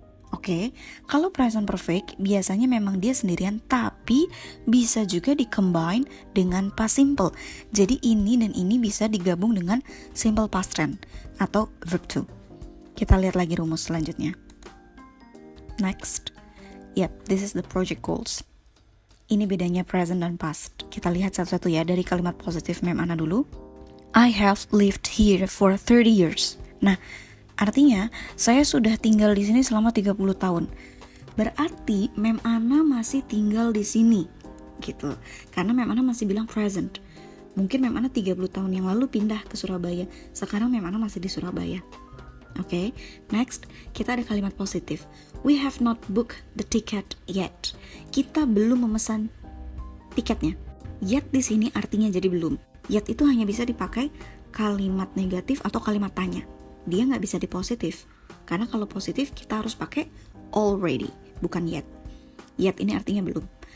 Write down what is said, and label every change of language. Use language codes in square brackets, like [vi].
[id] Oke, kalau present perfect biasanya memang dia sendirian, tapi bisa juga di-combine dengan past simple. Jadi ini dan ini bisa digabung dengan simple past tense atau verb to. Kita lihat lagi rumus selanjutnya. Next. [en] Yep, this is the project goals. [id] Ini bedanya present dan past. Kita lihat satu-satu ya, dari kalimat positif Mem Ana dulu. [en] I have lived here for 30 years. [id] Nah, artinya, saya sudah tinggal di sini selama 30 tahun. Berarti Mem Ana masih tinggal di sini, gitu. Karena Mem Ana masih bilang present. Mungkin Mem Ana 30 tahun yang lalu pindah ke Surabaya. Sekarang Mem Ana masih di Surabaya. Oke, next, kita ada kalimat positif. [en] We have not booked the ticket yet. [id] Kita belum memesan tiketnya. Yet di sini artinya jadi belum. Yet itu hanya bisa dipakai kalimat negatif atau kalimat tanya. Dia nggak bisa di positif, karena kalau positif kita harus pakai already, bukan yet. Yet ini artinya belum.